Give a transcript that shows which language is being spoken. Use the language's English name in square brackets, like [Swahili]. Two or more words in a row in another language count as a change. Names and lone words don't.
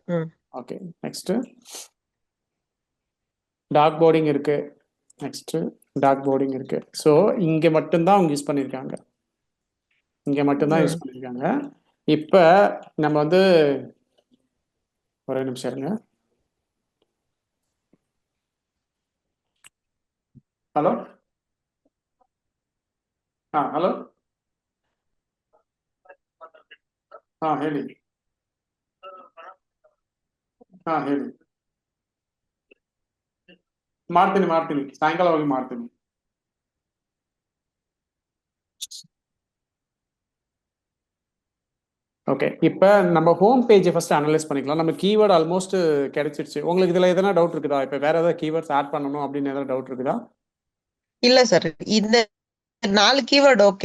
[Tamil] ஓகே, [English] next dog boarding [Tamil] இருக்கு. [English] next dog boarding [Tamil] இருக்கு. ஸோ இங்க மட்டும்தான் அவங்க யூஸ் பண்ணியிருக்காங்க, இங்க மட்டும்தான் யூஸ் பண்ணியிருக்காங்க. இப்போ நம்ம வந்து ஒரே நிமிஷம் இருங்க. [English] hello hello [Kannada] ಹೇಳಿ. ಹೇಳಿ. ಮಾಡ್ತೀನಿ ಸಾಯಂಕಾಲವಾಗಿ ಮಾಡ್ತೀನಿ. [Tamil] ஓகே, இப்போ நம்ம [English] home page first analyse [Tamil] பண்ணிக்கலாம். நம்ம [English] keyword almost [Tamil] கிடைச்சிருச்சு. உங்களுக்கு இதுல எதனா டவுட் இருக்குதா? இப்போ வேற ஏதாவது [English] keywords add [Tamil] பண்ணணும் அப்படின்னு ஏதாவது டவுட் இருக்குதா? இல்ல சார், இந்த 4 [English] keyword okay.